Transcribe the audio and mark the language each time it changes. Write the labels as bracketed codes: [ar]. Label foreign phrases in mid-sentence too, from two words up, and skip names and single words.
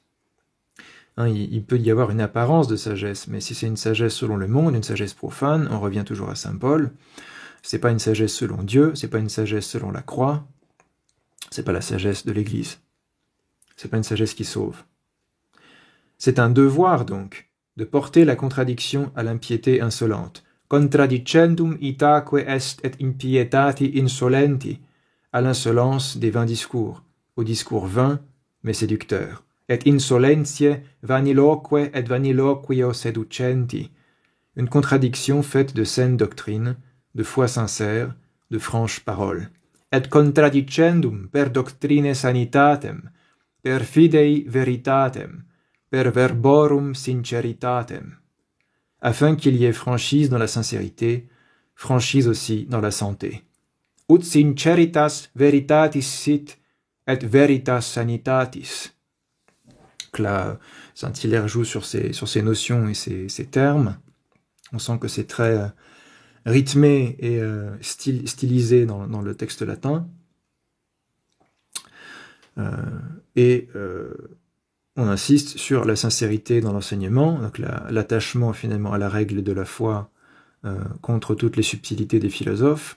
[fr] Il peut y avoir une apparence de sagesse, mais si c'est une sagesse selon le monde, une sagesse profane, on revient toujours à saint Paul, c'est pas une sagesse selon Dieu, c'est pas une sagesse selon la croix, c'est pas la sagesse de l'Église. C'est pas une sagesse qui sauve. C'est un devoir, donc, de porter la contradiction à l'impiété insolente. [la] Contradicendum itaque est et impietati insolenti, [fr] à l'insolence des vains discours, aux discours vains mais séducteurs. [la] Et insolentiae vaniloque et vaniloquio seducenti, [fr] une contradiction faite de saine doctrine, de foi sincère, de franches paroles. [la] Et contradicendum per doctrine sanitatem, per fidei veritatem, per verborum sinceritatem, [fr] afin qu'il y ait franchise dans la sincérité, franchise aussi dans la santé. [la] Ut sinceritas veritatis sit, et veritas sanitatis. [fr] Donc là, saint Hilaire joue sur ces notions et ces termes. On sent que c'est très rythmé et stylisé dans le texte latin. On insiste sur la sincérité dans l'enseignement, donc l'attachement finalement à la règle de la foi contre toutes les subtilités des philosophes.